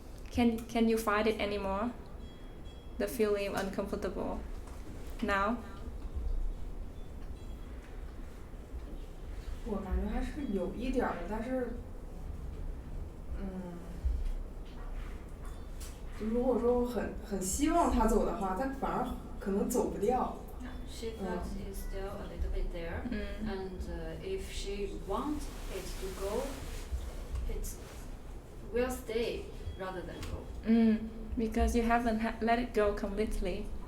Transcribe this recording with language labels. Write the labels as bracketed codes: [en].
[en] Can you fight it anymore? The feeling of uncomfortable now? [zh] 我感觉还是有一点儿的，但是，就如果说我很希望他走的话，他反而可能走不掉。 [en] She felt it's still a little bit there, and if she wants it to go, it will stay rather than go. Because you haven't let it go completely.